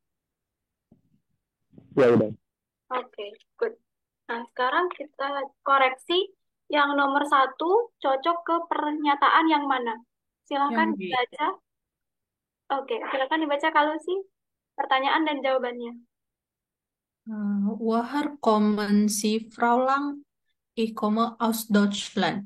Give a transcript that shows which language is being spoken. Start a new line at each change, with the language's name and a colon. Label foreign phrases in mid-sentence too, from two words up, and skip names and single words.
Indonesian: Ya udah. Oke, good. Nah, sekarang kita koreksi yang nomor 1 cocok ke pernyataan yang mana? Yang Silakan B. dibaca. Oke, silakan dibaca kalau sih pertanyaan dan jawabannya.
German: Woher kommen Sie, Frau Lang? Ich komme aus Deutschland.